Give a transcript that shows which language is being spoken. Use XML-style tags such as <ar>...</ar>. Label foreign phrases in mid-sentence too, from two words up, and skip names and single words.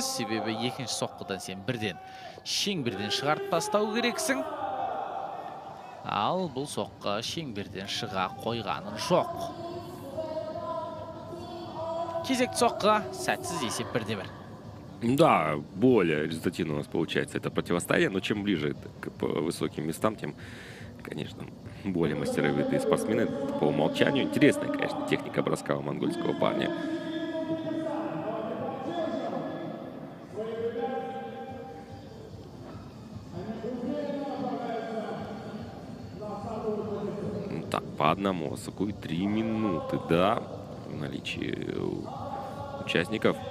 <kk>Себебі екінші соққыдан сен шеңберден шығарып тастау керексің. Ал бұл соққы шеңберден шыға қойғаның жоқ. Кезекті соққы сәтсіз, есеп 1-1.</kk> <ru>Да, более результативно у нас получается это противостояние, но чем ближе к высоким местам, тем, конечно, более мастеровитые спортсмены по умолчанию. Интересная, конечно, техника броска у монгольского парня. Так, по одному осоку и 3 минуты, да, в наличии участников.</ru>